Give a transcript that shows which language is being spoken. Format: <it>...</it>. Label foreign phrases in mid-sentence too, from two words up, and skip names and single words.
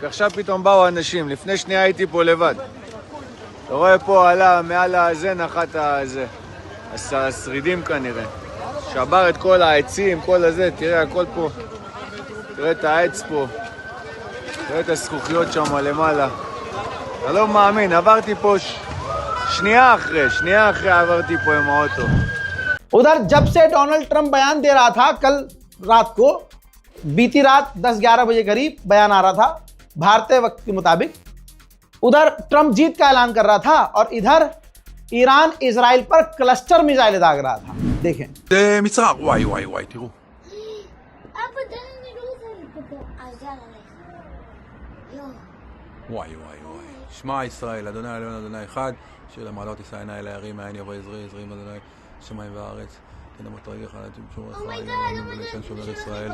<he>עכשיו פתאום באו אנשים, לפני שנייה הייתי פה לבד. אתה רואה פה עלה מעל הזה, נחת הזה, השרידים כנראה. שבר את כל העצים, כל הזה, תראה הכל פה. תראה את העץ פה, תראה את הזכוכיות שם למעלה. אתה לא מאמין, עברתי פה שנייה אחרי עברתי פה עם האוטו.</he> <hi>उधर जब से डोनाल्ड ट्रंप बयान दे रहा था, कल रात को, बीती रात 10-11 बजे करीब बयान आ रहा था भारतीय वक्त के मुताबिक, उधर ट्रंप जीत का ऐलान कर रहा था और इधर ईरान इजराइल पर</hi> <en>cluster missile</en> <hi>दाग रहा था। देखें,</hi> <he>זה מצער, וואי, תראו. וואי וואי וואי. שמע ישראל, אדוני אלוהינו אדוני אחד, שיר למעלות יישא עיני אל ההרים, מאין יבוא עזרי, עזרי עם אדוני שמיים וארץ. תן אמות רגליך לתמשור לך, ולשם שומר ישראל.</he>